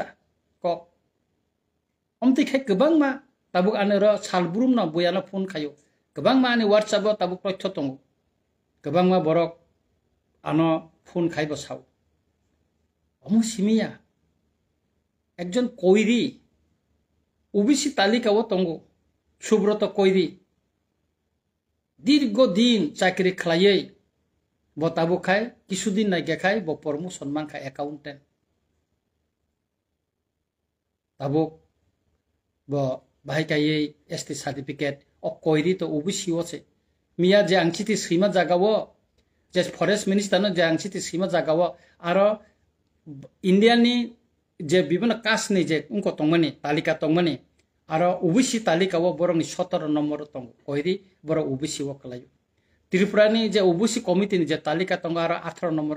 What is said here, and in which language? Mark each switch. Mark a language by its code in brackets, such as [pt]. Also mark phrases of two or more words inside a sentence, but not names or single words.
[trp] ko omti khai gobangma tabuk anero salbrum na boyana phone khayo gobangma ani WhatsApp o tabuk totthyo tongo gobangma borok ano phone khaibo sao omo simiya ekjon koiri OBC তালিকা o tongo Subroto koiri [bn] দীর্ঘ দিন চাকরি খাইয়ে [trp] bo tabuk khai kisudin nai gekhai bo promotion mankha accountant tabuk bo bahai kai [en] ST certificate [trp] o koiri to OBC oche miya je angchiti sima jagawo je [en] forest minister [trp] no je angchiti sima jagawo aro India ni je bibino caste ni je unko tongmani talika tongmani aro OBC talika o borong ni 17 number tong koiri boro OBC o kalayo Tripura ni je OBC committee ni je talika tong aro 18 number